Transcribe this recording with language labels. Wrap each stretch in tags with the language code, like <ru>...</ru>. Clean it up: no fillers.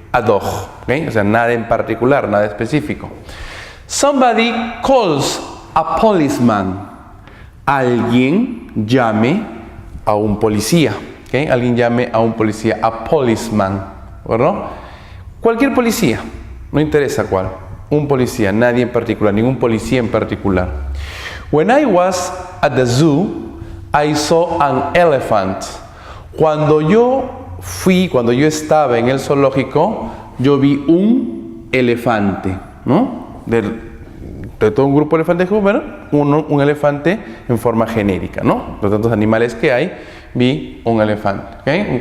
<en>A dog,</en> <es>¿okay? O sea, nada en particular, nada específico.</es> <en>Somebody calls a policeman.</en> <es>Alguien llame a un policía, ¿okay? Alguien llame a un policía,</es> <en>a policeman,</en> <es>¿verdad? Cualquier policía, no interesa cuál. Un policía, nadie en particular, ningún policía en particular.</es> <en>When I was at the zoo, I saw an elephant.</en> <es>Cuando yo estaba en el zoológico, yo vi un elefante, ¿no? De todo un grupo de elefantes, bueno, un elefante en forma genérica, ¿no? Los tantos animales que hay, vi un elefante, ¿okay?</es>